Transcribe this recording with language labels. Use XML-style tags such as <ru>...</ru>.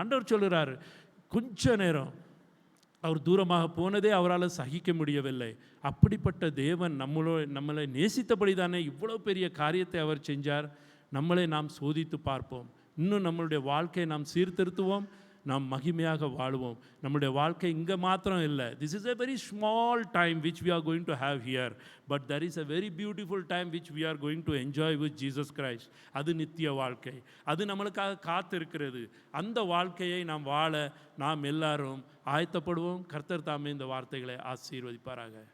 <ta>ஆண்டவர் சொல்கிறார், கொஞ்ச நேரம் அவர் தூரமாக போனதே அவரால் சகிக்க முடியவில்லை. அப்படிப்பட்ட தேவன் நம்மளை நேசித்தபடி தானே இவ்வளோ பெரிய காரியத்தை அவர் செஞ்சார். நம்மளை நாம் சோதித்து பார்ப்போம். இன்னும் நம்மளுடைய வாழ்க்கையை நாம் சீர்திருத்துவோம், நாம் மகிமையாக வாழுவோம். நம்முடைய வாழ்க்கை இங்கே மாத்திரம் இல்லை.</ta> <en>This is a very small time which we are going to have here, but there is a very beautiful time which we are going to enjoy with Jesus Christ.</en> <ta>அது நித்திய வாழ்க்கை, அது நம்மளுக்காக காத்திருக்கிறது. அந்த வாழ்க்கையை நாம் வாழ நாம் எல்லாரும் ஆயத்தப்படுவோம். கர்த்தர் தாமே இந்த வார்த்தைகளை ஆசீர்வதிப்பாராக.</ta>